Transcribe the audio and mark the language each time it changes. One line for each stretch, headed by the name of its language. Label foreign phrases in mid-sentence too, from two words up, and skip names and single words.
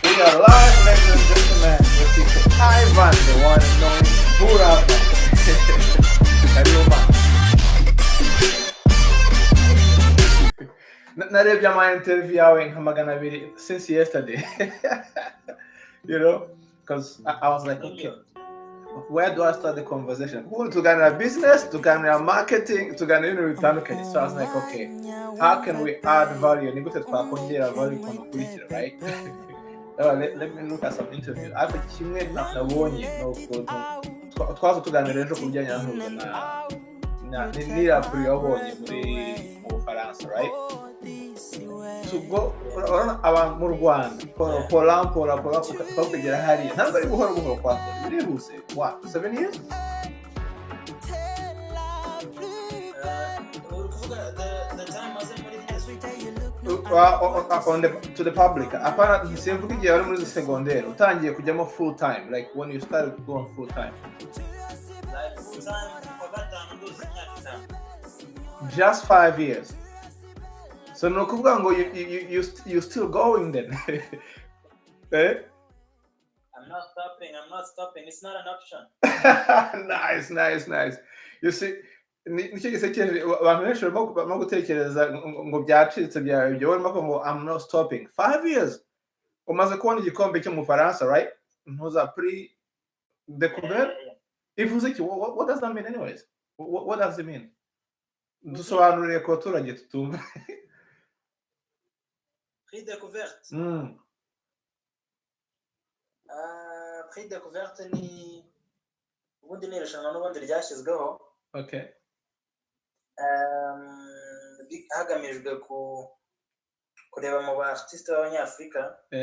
English: are live, ladies and gentlemen, with Mr. Ivan, the one and only Buravan.
Kinyarwanda: Karibu man. Narebye ama interview yawe nka magana abiri
English: since yesterday. You know, because I was like, okay, where do I start the conversation?
Kinyarwanda: Tuganira business, tuganira marketing, tuganira ibintu bitandukanye.
English: So I was like, okay, how can we add value?
Kinyarwanda: Ni gute twakongera value ku mukurikira,
English: right? Let me look at some interviews.
Kinyarwanda: Ariko kimwe nabonye no ukuntu twaza tuganira ejo ku bijyanye na n'irapuro yabonye mu Bufaransa, right? Ubwo abantu mu Rwanda pola kugera hariya ntabwo ari buhoro kwanza birihuse.
English: What, 7 years? To the public, apparently
Kinyarwanda: simvuga igihe wari muri segonderi utangiye kujyamo
English: full time, like when you started going full time. Just 5 years. So
Kinyarwanda: no kuvuga ngo
English: you still going then. Eh? I'm not stopping. It's not an option. Nice. You see,
Kinyarwanda: nicyo gisekeje abantu benshi barimo gutekereza ngo byacitse byawe ibyo barimo ko ngo
English: I'm not stopping.
Kinyarwanda: 5 years. Umaze kubona igikombe cyo mu Faransa, right? Ntuza
French: pre découverte.
Kinyarwanda: Ivuze iki?
English: What does that mean anyways? What does it mean?
Kinyarwanda: Dusobanurire ko turage tutumva.
French: Prix découverte. Prix découverte
Kinyarwanda: ni ubundi ni irushanwa n'ubundi ryashyizweho.
English: Okay.
Kinyarwanda: Hagamijwe kureba mu ba artiste b'Abanyafurika.